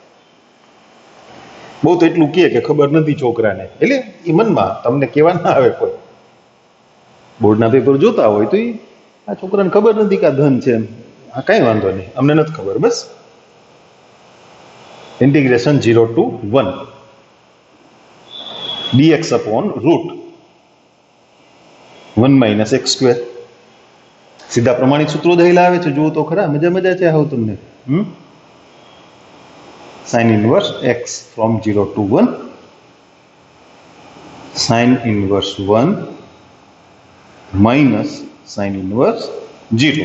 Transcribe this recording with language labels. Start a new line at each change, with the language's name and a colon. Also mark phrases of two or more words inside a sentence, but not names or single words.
Gujarati: બહુ તો એટલું કે ખબર નથી છોકરાને, એટલે એ મનમાં તમને કહેવા ના આવે કોઈ. બોર્ડના પેપર જોતા હોય તો આ છોકરાને ખબર નથી કે આ ધન છે એમ. હા, કાંઈ વાંધો નહીં, અમને નથી ખબર, બસ. ઇન્ટિગ્રેશન 0 to 1
English: dx upon
Gujarati: √1
English: minus x square.
Gujarati: સીધા પ્રમાણિત સૂત્રો દહેલા આવે છે, જુઓ તો ખરા, મજા છે આવું તમને.
English: sin inverse x from 0 to 1 sin inverse 1 minus sin inverse 0.